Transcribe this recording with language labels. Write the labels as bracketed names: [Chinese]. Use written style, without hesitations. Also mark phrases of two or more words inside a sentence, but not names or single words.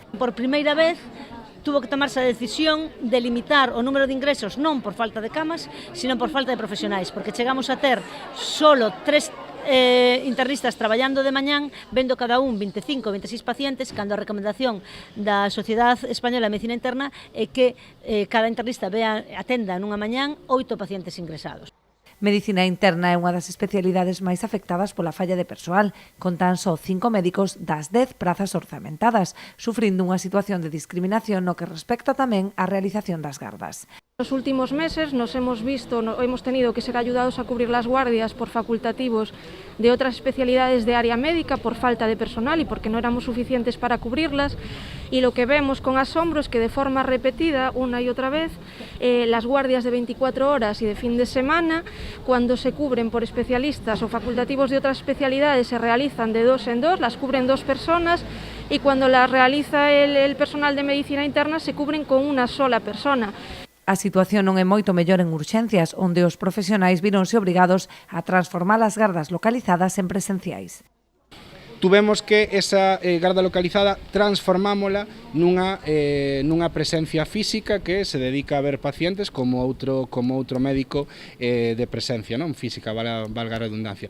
[Galician] Por primeira vez [Spanish] tuvo que tomarse [Galician] a decisión de limitar o número de ingresos non por falta de camas, sino por falta de profesionais, porque chegamos a ter solo 3 internistas traballando de mañán, vendo cada un 25 ou 26 pacientes, cando a recomendación da Sociedade Española de Medicina Interna é que cada internista atenda nunha mañán 8 pacientes ingresados. Medicina interna é unha das especialidades máis afectadas pola falla de persoal, con tan só 5 médicos das 10 prazas orzamentadas, sufrindo unha situación de discriminación no que respecta tamén á realización das gardas. [Spanish] Los últimos meses hemos tenido que ser ayudados a cubrir las guardias por facultativos de otras especialidades de área médica por falta de personal y porque no éramos suficientes para cubrirlas, y lo que vemos con asombro es que de forma repetida, una y otra vez, las guardias de 24 horas y de fin de semana, cuando se cubren por especialistas o facultativos de otras especialidades, se realizan de 2 en 2, las cubren 2 personas, y cuando las realiza el personal de medicina interna se cubren con una sola persona. [Galician] A situación non é moito mellor en urxencias, onde os profesionais vironse obrigados a transformar as gardas localizadas en presenciais. Tuvemos que esa garda localizada transformámola nunha presencia física que se dedica a ver pacientes como outro médico de presencia, non física, valga a redundancia.